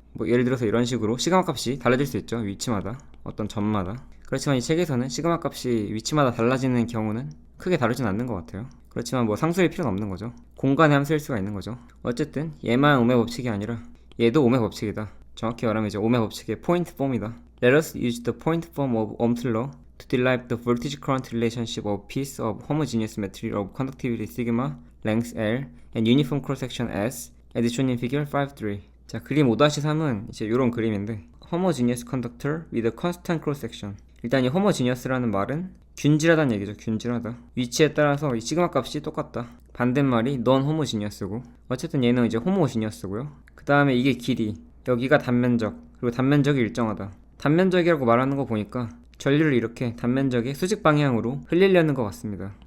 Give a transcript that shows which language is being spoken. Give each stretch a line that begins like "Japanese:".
Korean: 뭐 예를 들어서 이런 식으로 시그마 값이 달라질 수 있죠. 위치마다, 어떤 점마다. 그렇지만 이 책에서는 시그마 값이 위치마다 달라지는 경우는 크게 다르진 않는 것 같아요. 그렇지만 뭐 상수일 필요는 없는 거죠. 공간의 함수일 수가 있는 거죠. 어쨌든 얘만 오메 법칙이 아니라 얘도 오메 법칙이다. 정확히 말하면 이제 오메 법칙의 포인트 폼이다.
English: Let us use the point form of Ohm's law to derive the voltage current relationship of a piece of homogeneous material of conductivity sigma, length L, and uniform cross section S, as shown in figure 5.3.
Korean: 자, 그림 5-3은 이제 이런 그림인데,
English: homogeneous conductor with a constant cross section.
Korean: 일단 이 homogeneous라는 말은 균질하다는 얘기죠. 균질하다. 위치에 따라서 이 시그마 값이 똑같다. 반대말이 non homogeneous고, 어쨌든 얘는 이제 homogeneous고요. 그 다음에 이게 길이, 여기가 단면적, 그리고 단면적이 일정하다. 단면적이라고 말하는 거 보니까 전류를 이렇게 단면적의 수직 방향으로 흘리려는 것 같습니다.